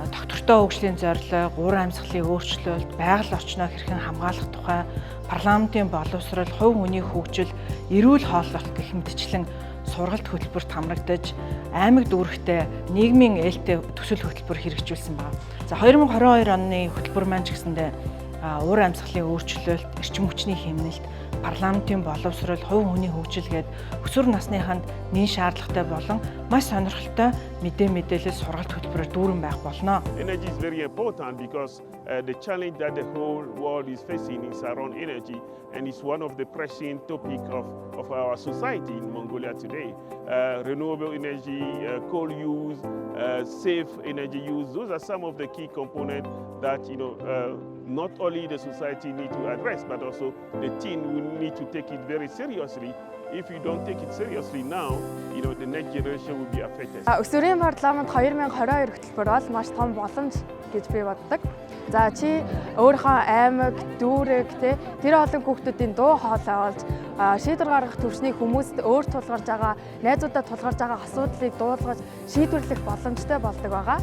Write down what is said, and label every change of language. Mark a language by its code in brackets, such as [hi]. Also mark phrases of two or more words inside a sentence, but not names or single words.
[mn] Доктортой хөгжлийн зорилго, уур амьсгалын өөрчлөлт, байгаль орчноо хэрхэн хамгаалах тухай, парламентын боловсрол, хувь хүний хөгжил, эрүүл хооллолт гэх мэтчлэн сургалт хөтөлбөрт хамрагдаж аймаг дүүрэгтээ нийгмийн ээлтэй төсөл хөтөлбөр хэрэгжүүлсэн байна. За 2022 оны хөтөлбөр маань ч гэсэндээ уур амьсгалын өөрчлөлт, эрчим хүчний хэмнэлт, парламентын боловсрол, хувь хүний хөгжил гээд өсвөр насныханд нийт шаардлагатай болон маш сонирхолтой мэдээлэл сургалт хөтөлбөрөөр дүүрэн байх болно. [en] Energy is very important because the challenge that the whole world is facing is around energy, and it's one of the pressing topic of our society in Mongolia today. Renewable energy, coal use, safe energy use, those are some of the key components that not only the society need to address, but also the teen will need to take it very seriously. If you don't take it seriously now, the next generation will be affected. [mn] Өсвөрийн парламент 2022 хөтөлбөр бол маш том боломж гэж би боддог. За чи өөрийнхөө аймаг, дүүрэг тэр олон хүүхдүүдийн дуу хоолой олж шийдвэр гаргах төвчнийг хүмүүст өөр тулгарч байгаа, найзуудаа тулгарч байгаа асуудлыг дуулгаж шийдвэрлэх боломжтой болдог байгаа.